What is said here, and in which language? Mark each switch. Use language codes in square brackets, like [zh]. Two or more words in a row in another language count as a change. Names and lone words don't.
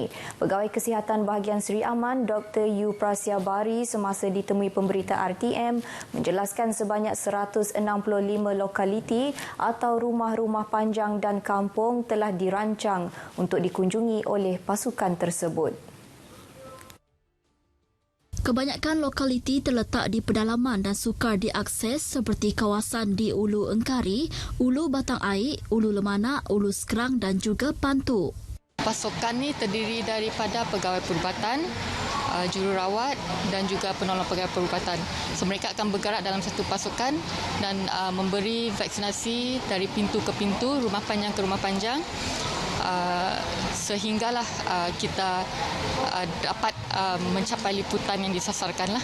[ms] Pegawai Kesihatan bahagian Seri Aman Dr. Yu Prasyabari semasa ditemui pemberita RTM menjelaskan sebanyak 165 lokaliti atau rumah-rumah panjang dan kampung telah dirancang untuk dikunjungi oleh pasukan tersebut. Kebanyakan lokaliti terletak di pedalaman dan sukar diakses seperti kawasan di Ulu Engkari, Ulu Batang Air, Ulu Lemanak, Ulu Skerang dan juga Pantu. Pasukan ni terdiri daripada pegawai perubatan, jururawat dan juga penolong pegawai perubatan. So, mereka akan bergerak dalam satu pasukan dan memberi vaksinasi dari pintu ke pintu, rumah panjang ke rumah panjang. Sehinggalah kita dapat mencapai liputan yang disasarkanlah.